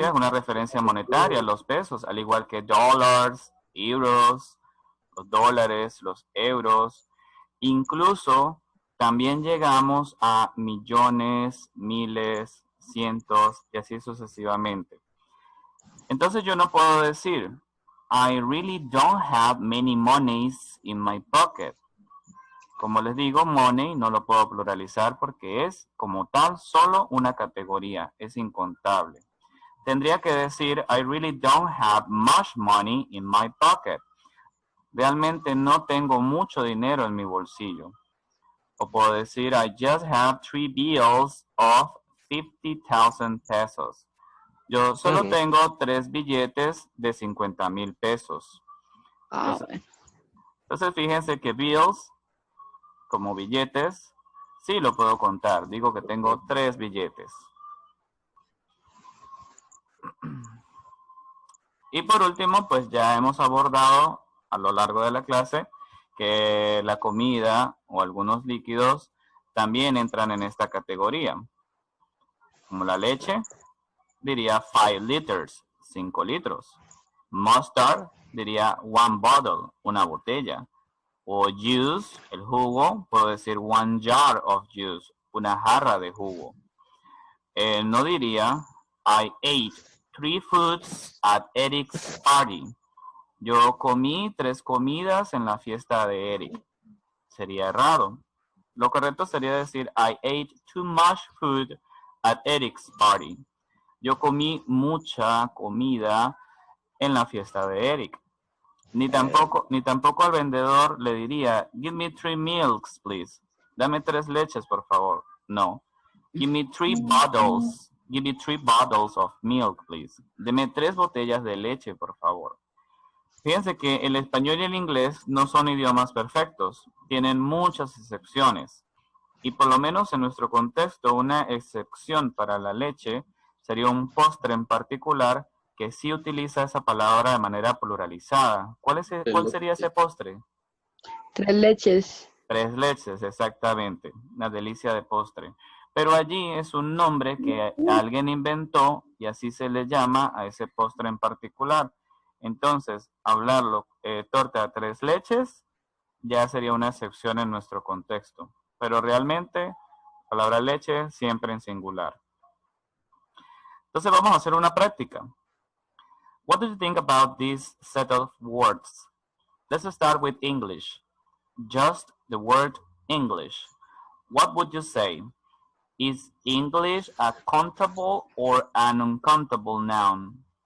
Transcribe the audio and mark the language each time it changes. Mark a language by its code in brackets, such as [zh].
[es] referencia monetaria, los pesos, al igual que dólares, euros, los dólares, los euros. Incluso también llegamos a millones, miles, cientos y así sucesivamente. Entonces yo no puedo decir, [en] I really don't have many monies in my pocket. [es] Como les digo, money no lo puedo pluralizar porque es como tal solo una categoría, es incontable. Tendría que decir, [en] I really don't have much money in my pocket. [es] Realmente no tengo mucho dinero en mi bolsillo. O puedo decir, [en] I just have 3 bills of 50,000 pesos. [es] Yo solo tengo 3 billetes de 50,000 pesos. bueno. Entonces fíjense que bills, como billetes, sí lo puedo contar. Digo que tengo 3 billetes. Y por último, pues ya hemos abordado a lo largo de la clase que la comida o algunos líquidos también entran en esta categoría. Como la leche, diría [en] 5 liters, [es] 5 litros. Mustard, diría [en] 1 bottle, [es] una botella. O juice, el jugo, puedo decir [en] 1 jar of juice, [es] una jarra de jugo. No diría [en] I ate 3 foods at Eric's party. [es] Yo comí 3 comidas en la fiesta de Eric. Sería errado. Lo correcto sería decir [en] I ate too much food at Eric's party. [es] Yo comí mucha comida en la fiesta de Eric. Ni tampoco al vendedor le diría, [en] give me 3 milks, please. [es] Dame 3 leches, por favor. No. [en] Give me 3 bottles. Give me 3 bottles of milk, please. [es] Deme 3 botellas de leche, por favor. Fíjense que el español y el inglés no son idiomas perfectos. Tienen muchas excepciones. Y por lo menos en nuestro contexto, una excepción para la leche sería un postre en particular que sí utiliza esa palabra de manera pluralizada. ¿Cuál sería ese postre? Tres leches. Tres leches, exactamente. Una delicia de postre. Pero allí es un nombre que alguien inventó y así se le llama a ese postre en particular. Entonces, hablarlo torta de tres leches ya sería una excepción en nuestro contexto. Pero realmente, la palabra leche siempre en singular. Entonces vamos a hacer una práctica. [en] What do you think about this set of words? Let's start with English. Just the word English. What would you say? Is English a countable or an uncountable noun?